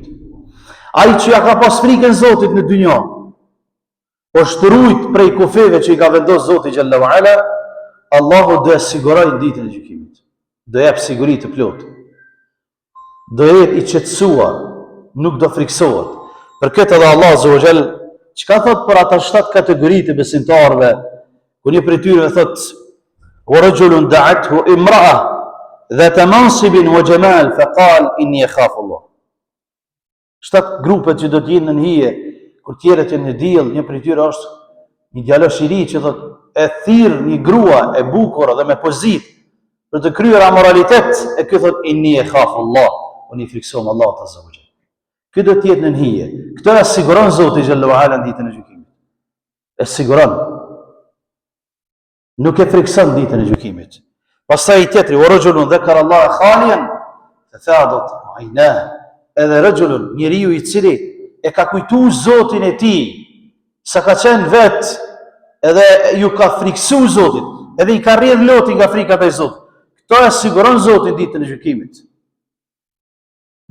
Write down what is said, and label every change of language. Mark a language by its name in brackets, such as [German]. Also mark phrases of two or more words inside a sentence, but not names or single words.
[Albanian] Ai që ja ka pas frikën Zotit në dynja, është rujt prej kufeve që i ka vendos Zoti [Arabic] جل وعلا, [Albanian] Allahu do e siguroj ditën e gjykimit. Do jep siguri të plotë. Do jetë i qetësuar, nuk do friksohet. Për këtë edhe [Arabic] الله عز وجل, [Albanian] çka thot për ata 7 kategori të besimtarëve, ku një prej tyre thot: [Arabic] "ورجل دعته امرأة ذات منصب وجمال فقال إني أخاف الله." [Albanian] 7 grupe që do të jenë në hije, kur tjerët janë në diell, një prej tyre është një djalosh i ri që thot e thirr një grua e bukur dhe me pozit për të kryer amoralitet, e ky thot [Arabic] إني أخاف الله, [Albanian] unë i friksoj Allahut [Arabic] عز وجل. [Albanian] Ky do të jetë në hije. Këtë e siguron Zoti [Arabic] جل وعلا [Albanian] në ditën e gjykimit. E siguron. Nuk e frikson ditën e gjykimit. Pastaj tjetri, [Arabic] ورجل ذكر الله خاليا ففاضت عيناه. [Albanian] Edhe rajulun, njeriu i cili e ka kujtuar Zotin e tij, sa ka qenë vet, edhe ju ka friksu Zotit, edhe i ka rrjedh loti nga frika ndaj Zotit. Këto e siguron Zoti ditën e gjykimit.